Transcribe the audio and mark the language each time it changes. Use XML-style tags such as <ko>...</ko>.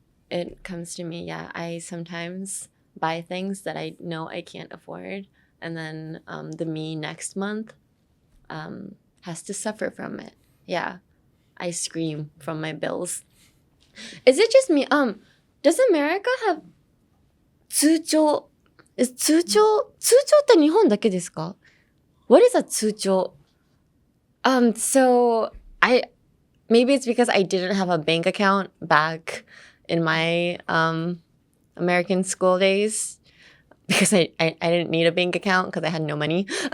<en>It comes to me, yeah. I sometimes buy things that I know I can't afford. And then the me next month has to suffer from it. Yeah. I scream from my bills. Is it just me? Does America have</en> <ja>通帳って日本だけですか?</ja> <en>What is a 通帳? So maybe it's because I didn't have a bank account back in my American school days because I didn't need a bank account because I had no money.</en>